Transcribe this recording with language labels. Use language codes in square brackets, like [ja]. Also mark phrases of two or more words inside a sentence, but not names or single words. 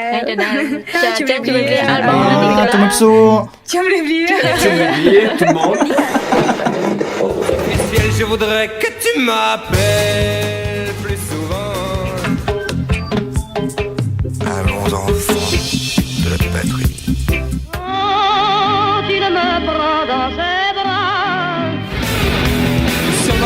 [km] ជំរាបលាអាល់បងនេះក៏ ជំរាបសួរ ជំរាបលា [fr] tout le monde Je voudrais que tu m'appelles plus souvent. Allons enfants de la patrie. Tu ne me prends dans ses bras.